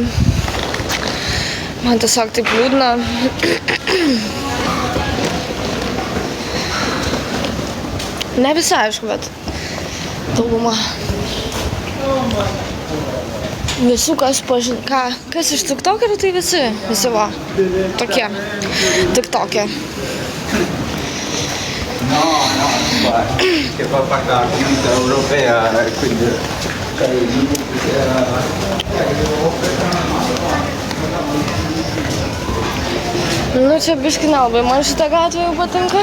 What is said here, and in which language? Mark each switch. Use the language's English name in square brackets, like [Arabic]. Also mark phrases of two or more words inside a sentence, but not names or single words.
[Lithuanian] Man tiesiog taip liūdna. Ne visi, aišku, bet dauguma. Visų, kas pažin... Kas iš tiktokerių, tai visi va. Tokie. Tiktokė. [Italian] No, che fa parte della comunità europea, quindi [Lithuanian] Nu, čia biškai nelabai man šitą gatvę jau patinka.